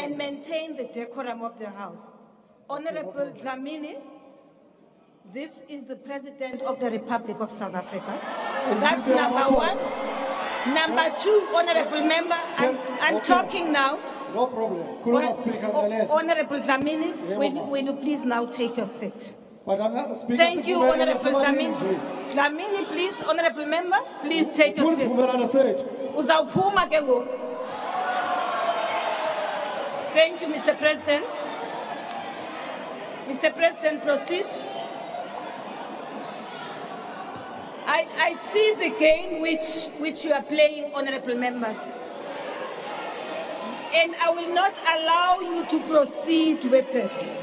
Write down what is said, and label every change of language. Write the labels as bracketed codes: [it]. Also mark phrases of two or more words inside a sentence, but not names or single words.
[en] and maintain the decorum of the House? Honorable Dlamini, this is the President of the Republic of South Africa. That's Mr. number Ramaphosa. one. Number two, Honorable Member, I'm Okay. talking now. No problem. Kuluma Speaker [zu] Mgalele. [en] Honorable Dlamini, Yeah, will Mama. you please now take your seat? But Speaker, Thank you, [zu] sivumelana [en] Honorable [zu] sabalini [en] Dlamini. [zu] nje. [en] Dlamini, please, Honorable Member, please take your seat. [zu] Kuvumelana sethu. Uzawuphuma ke ngoku. [en] Thank you, Mr. President. Mr. President, proceed. I see the game which you are playing, honorable members. And I will not allow you to proceed with it.